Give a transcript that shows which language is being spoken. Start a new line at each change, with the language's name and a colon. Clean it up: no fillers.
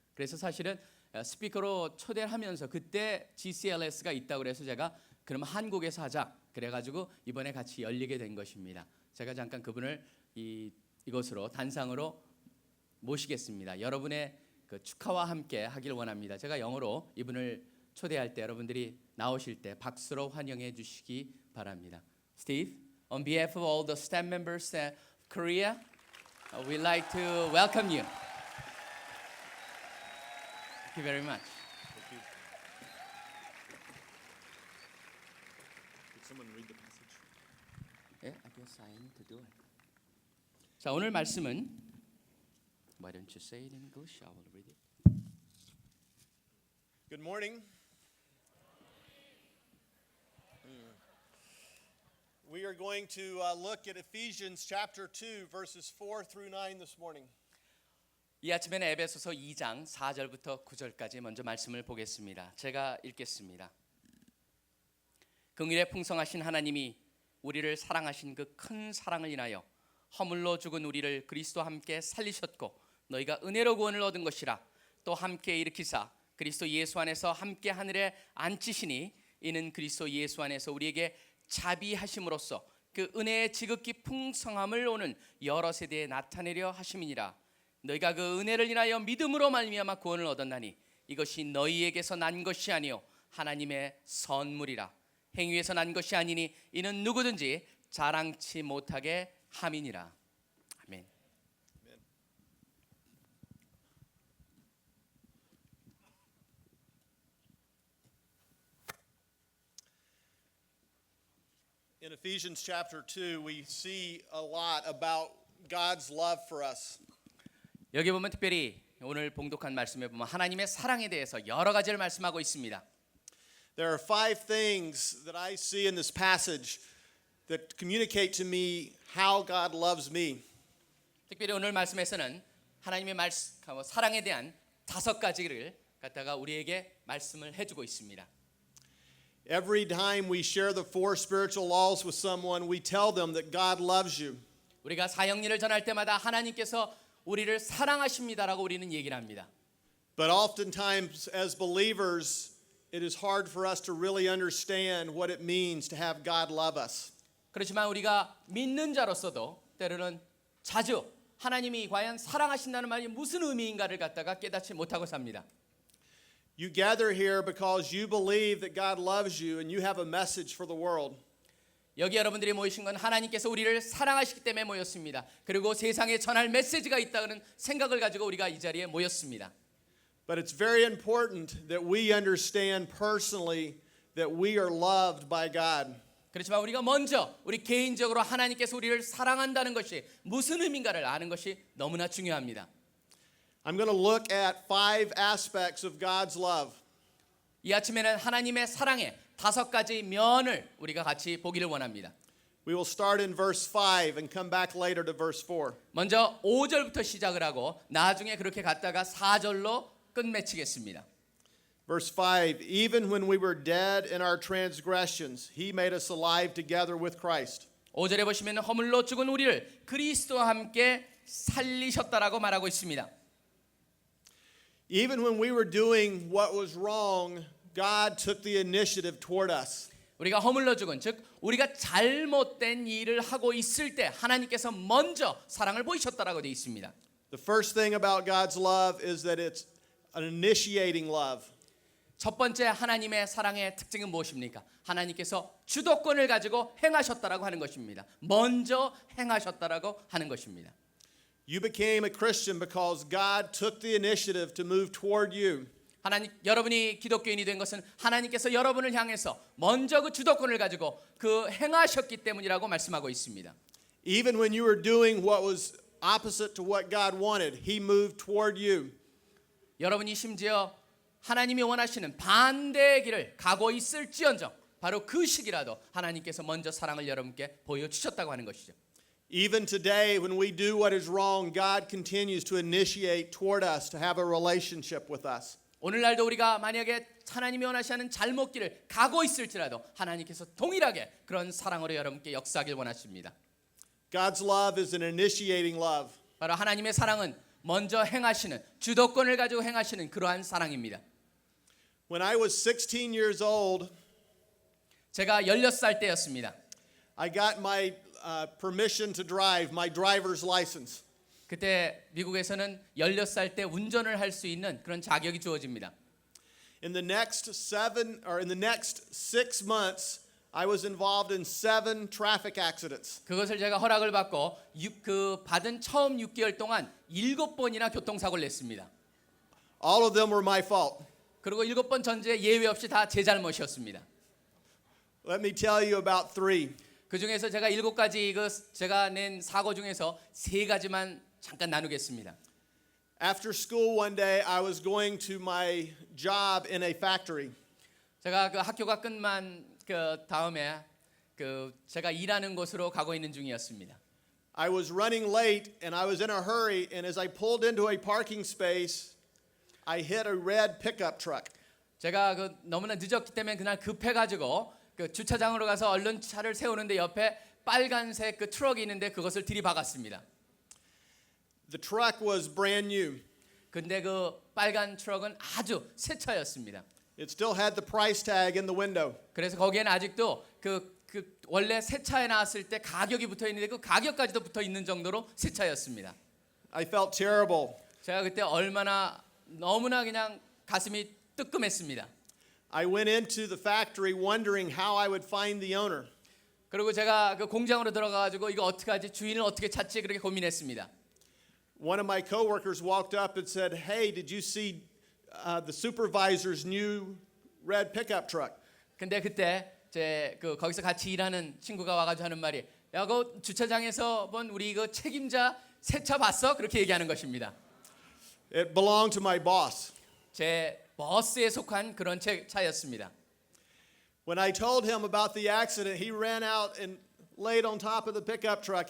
Korean: 그래서 사실은 스피커로 초대를 하면서 그때 GCLS가 있다고 그래서 제가 그럼 한국에서 하자 그래가지고 이번에 같이 열리게 된 것입니다. 제가 잠깐 그분을 이것으로 단상으로 모시겠습니다. 여러분의 그 축하와 함께 하길 원합니다. 제가 영어로 이분을 초대할 때 여러분들이 나오실 때 박수로 환영해 주시기 바랍니다.
English: Steve, on behalf of all the staff members of Korea, we'd like to welcome you. Thank you very much. Did someone read the passage? Yeah, I guess I need to do it.
Korean: 자, 오늘 말씀은
English: Why don't you say it in English? I will read it. Good morning. We are going to look at Ephesians chapter 2 verses 4 through 9 this morning.
Korean: 이 아침에는 에베소서 2장 4절부터 9절까지 먼저 말씀을 보겠습니다. 제가 읽겠습니다. 긍휼에 풍성하신 하나님이 우리를 사랑하신 그 큰 사랑을 인하여 허물로 죽은 우리를 그리스도와 함께 살리셨고 너희가 은혜로 구원을 얻은 것이라 또 함께 일으키사 그리스도 예수 안에서 함께 하늘에 앉히시니 이는 그리스도 예수 안에서 우리에게 자비하심으로써 그 은혜의 지극히 풍성함을 오는 여러 세대에 나타내려 하심이니라. 너희가 그 은혜를 인하여 믿음으로 말미암아 구원을 얻었나니 이것이 너희에게서 난 것이 아니요 하나님의 선물이라. 행위에서 난 것이 아니니 이는 누구든지 자랑치 못하게 함이니라. 아멘.
English: In Ephesians chapter 2, we see a lot about God's love for us.
Korean: 여기 보면 특별히 오늘 봉독한 말씀에 보면 하나님의 사랑에 대해서 여러 가지를 말씀하고 있습니다.
English: There are 5 things that I see in this passage that communicate to me how God loves me.
Korean: 특별히 오늘 말씀에서는 하나님의 사랑에 대한 5가지를 갖다가 우리에게 말씀을 해주고 있습니다.
English: Every time we share the 4 spiritual laws with someone, we tell them that God loves you.
Korean: 우리가 사형리를 전할 때마다 하나님께서 우리를 사랑하십니다라고 우리는 얘기를 합니다.
English: But oftentimes, as believers, it is hard for us to really understand what it means to have God love us.
Korean: 그렇지만 우리가 믿는 자로서도 때로는 자주 하나님이 과연 사랑하신다는 말이 무슨 의미인가를 갖다가 깨닫지 못하고 삽니다.
English: You gather here because you believe that God loves you and you have a message for the world.
Korean: 여기 여러분들이 모이신 건 하나님께서 우리를 사랑하시기 때문에 모였습니다. 그리고 세상에 전할 메시지가 있다는 생각을 가지고 우리가 이 자리에 모였습니다.
English: But it's very important that we understand personally that we are loved by God.
Korean: 그렇지만 우리가 먼저 우리 개인적으로 하나님께서 우리를 사랑한다는 것이 무슨 의미인가를 아는 것이 너무나 중요합니다.
English: I'm going to look at 5 aspects of God's love.
Korean: 이 아침에는 하나님의 사랑의 5가지 면을 우리가 같이 보기를 원합니다.
English: We will start in verse 5 and come back later to verse 4.
Korean: 먼저 5절부터 시작을 하고 나중에 그렇게 갔다가 4절로 끝맺히겠습니다.
English: Verse 5, even when we were dead in our transgressions, he made us alive together with Christ.
Korean: 5절에 보시면 허물로 죽은 우리를 그리스도와 함께 살리셨다라고 말하고 있습니다.
English: Even when we were doing what was wrong, God took the initiative toward us.
Korean: 우리가 허물로 죽은 즉 우리가 잘못된 일을 하고 있을 때 하나님께서 먼저 사랑을 보이셨다라고 되어 있습니다.
English: The first thing about God's love is that it's an initiating love.
Korean: 첫 번째 하나님의 사랑의 특징은 무엇입니까? 하나님께서 주도권을 가지고 행하셨다라고 하는 것입니다. 먼저 행하셨다라고 하는 것입니다.
English: You became a Christian because God took the initiative to move toward you.
Korean: 여러분이 기독교인이 된 것은 하나님께서 여러분을 향해서 먼저 그 주도권을 가지고 그 행하셨기 때문이라고 말씀하고 있습니다.
English: Even when you were doing what was opposite to what God wanted, he moved toward you.
Korean: 여러분이 심지어 하나님이 원하시는 반대의 길을 가고 있을지언정 바로 그 시기라도 하나님께서 먼저 사랑을 여러분께 보여주셨다고 하는 것이죠.
English: Even today, when we do what is wrong, God continues to initiate toward us to have a relationship with us.
Korean: 오늘날도 우리가 만약에 하나님이 원하시는 잘못길을 가고 있을지라도 하나님께서 동일하게 그런 사랑으로 여러분께 역사하길 원하십니다.
English: God's love is an initiating love.
Korean: 바로 하나님의 사랑은 먼저 행하시는 주도권을 가지고 행하시는 그러한 사랑입니다.
English: When I was 16 years old,
Korean: 제가 16살 때였습니다.
English: I got my permission to drive, my driver's license.
Korean: 그때 미국에서는 16살 때 운전을 할 수 있는 그런 자격이 주어집니다.
English: In the next 6 months, I was involved in 7 traffic accidents.
Korean: 그것을 제가 허락을 받고 받은 처음 6개월 동안 7번이나 교통사고를 냈습니다.
English: All of them were my fault.
Korean: 그리고 7번 전체 예외 없이 다 제 잘못이었습니다.
English: Let me tell you about 3.
Korean: 그 중에서 제가 7가지 제가 낸 사고 중에서 3가지만 잠깐 나누겠습니다.
English: After school one day, I was going to my job in a factory.
Korean: 제가 그 학교가 끝만 그 다음에 제가 일하는 곳으로 가고 있는 중이었습니다.
English: I was running late and I was in a hurry, and as I pulled into a parking space, I hit a red pickup truck.
Korean: 제가 너무나 늦었기 때문에 그날 급해가지고 주차장으로 가서 얼른 차를 세우는데 옆에 빨간색 트럭이 있는데 그것을 들이박았습니다.
English: The truck was brand new.
Korean: 근데 그 빨간 트럭은 아주 새 차였습니다.
English: It still had the price tag in the window.
Korean: 그래서 거기에는 아직도 원래 새 차에 나왔을 때 가격이 붙어 있는데 그 가격까지도 붙어 있는 정도로 새 차였습니다.
English: I felt terrible.
Korean: 제가 그때 너무나 그냥 가슴이 뜨끔했습니다.
English: I went into the factory wondering how I would find the owner.
Korean: 그리고 제가 그 공장으로 들어가가지고 이거 어떻게 하지? 주인을 어떻게 찾지? 그렇게 고민했습니다.
English: One of my coworkers walked up and said, "Hey, did you see the supervisor's new red pickup truck?"
Korean: 근데 그때 거기서 같이 일하는 친구가 와가지고 하는 말이 야, 그 주차장에서 본 우리 책임자 새 차 봤어? 그렇게 얘기하는 것입니다.
English: It belonged to my boss.
Korean: 제 버스에 속한 그런 차였습니다.
English: When I told him about the accident, he ran out and laid on top of the pickup truck.